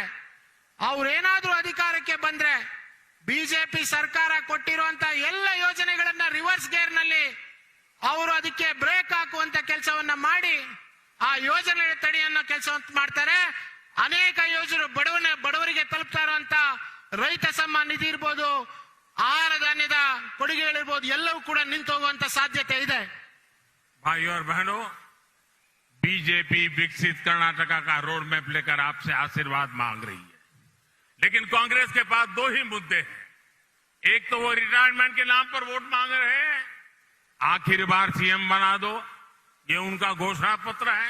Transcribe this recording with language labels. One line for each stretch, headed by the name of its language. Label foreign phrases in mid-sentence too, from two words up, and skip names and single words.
Kannada: ಅವ್ರೇನಾದ್ರೂ ಅಧಿಕಾರಕ್ಕೆ ಬಂದ್ರೆ ಬಿಜೆಪಿ ಸರ್ಕಾರ ಕೊಟ್ಟಿರುವಂತ ಎಲ್ಲ ಯೋಜನೆಗಳನ್ನ
English: reverse gear
Kannada: ನಲ್ಲಿ ಅವರು ಅದಕ್ಕೆ ಬ್ರೇಕ್ ಹಾಕುವಂತ ಕೆಲಸವನ್ನ ಮಾಡಿ ಆ ಯೋಜನೆ ತಡೆಯನ್ನ ಕೆಲಸವಂತ ಮಾಡ್ತಾರೆ. ಅನೇಕ ಯೋಜನೆ ಬಡವರಿಗೆ ತಲುಪ್ತಾ ಇರುವಂತ ರೈತ ಸಮ್ಮಾನ ನಿಧಿ ಇರ್ಬೋದು, ಆಹಾರ ಧಾನ್ಯದ ಕೊಡುಗೆಗಳಿರ್ಬೋದು, ಎಲ್ಲವೂ ಕೂಡ ನಿಂತು ಹೋಗುವಂತ ಸಾಧ್ಯತೆ ಇದೆ.
Hindi: भाइयों और बहनों, बीजेपी विकसित कर्नाटका का
English: road map
Hindi: लेकर आपसे आशीर्वाद मांग रही है, लेकिन कांग्रेस के पास दो ही मुद्दे हैं। एक तो वो रिटायरमेंट के नाम पर वोट मांग रहे हैं, आखिर बार सीएम बना दो, ये उनका घोषणा पत्र है।